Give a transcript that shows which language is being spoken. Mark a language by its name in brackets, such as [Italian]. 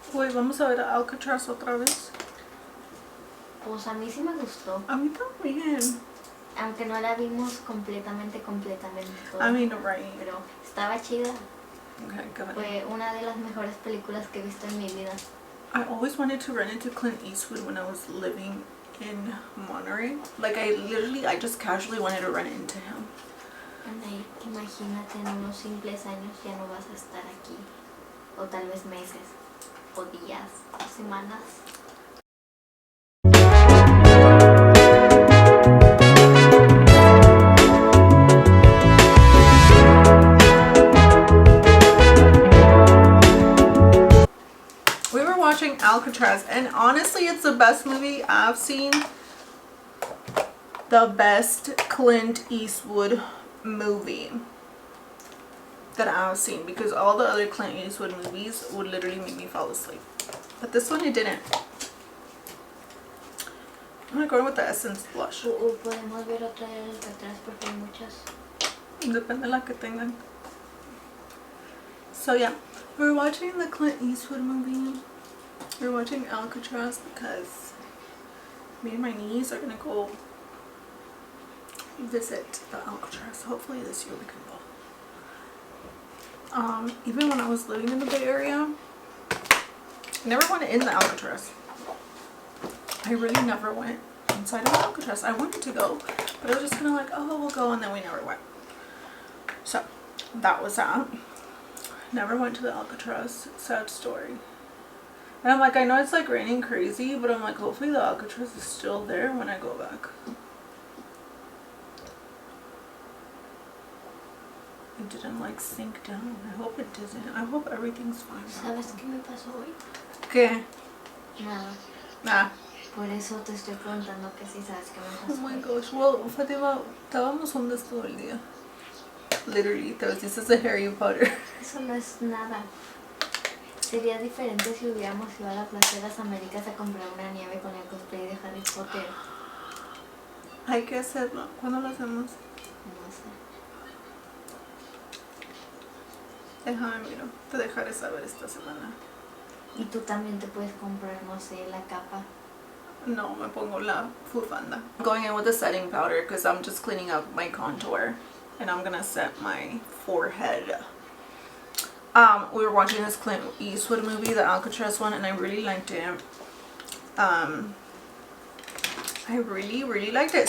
[Spanish] Uy, vamos a ver a Alcatraz otra vez. Pues a mí sí me gustó. A mí también. Aunque no la vimos completamente toda. [English] I mean, right. [Spanish] Pero estaba chida. [English] Okay, go ahead. [Spanish] Fue una de las mejores películas que he visto en mi vida. [English] I always wanted to run into Clint Eastwood when I was living in Monterey. Like, I just casually wanted to run into him. [Spanish] Anda, imagínate, en unos simples años ya no vas a estar aquí. O tal vez meses, o días, o semanas. [English] We were watching Alcatraz, and honestly, it's the best movie I've seen. The best Clint Eastwood movie that I've seen, because all the other Clint Eastwood movies would literally make me fall asleep, but this one it didn't. I'm gonna go with the Essence blush. [Spanish] Podemos ver otra vez atrás porque hay muchas. Depende de la que tengan. [English] So yeah, we're watching the Clint Eastwood movie. We're watching Alcatraz because me and my niece are gonna go visit the Alcatraz. Hopefully this year we can go. Even when I was living in the Bay Area, I never went in the Alcatraz. I really never went inside of the Alcatraz. I wanted to go, but I was just kind of like, oh, we'll go, and then we never went. So that was that. Never went to the Alcatraz. Sad story. And I'm like, I know it's like raining crazy, but I'm like, hopefully the Alcatraz is still there when I go back. It didn't like sink down. I hope it doesn't. I hope everything's fine. [Spanish] ¿Sabes qué me pasó hoy? ¿Qué? Nada. [English] Nah. [Spanish] Por eso te estoy preguntando que si sabes qué me [English] Oh [Spanish] pasó. [English] my gosh. Well, [Spanish] Fatima, estábamos juntas todo el día. [English] Literally, [Spanish] te vestiste de Harry Potter. Eso no es nada. Sería diferente si hubiéramos ido a la Plaza de las Américas a comprar una nieve con el cosplay de Harry Potter. Hay que hacerlo. ¿Cuándo lo hacemos? No sé. Déjame miro. Te dejaré saber esta semana. Y tú también te puedes comprar, no sé, la capa. No, me pongo la bufanda. [English] I'm going in with the setting powder because I'm just cleaning up my contour. And I'm gonna set my forehead. We were watching this Clint Eastwood movie, the Alcatraz one, and I really liked it. I really liked it.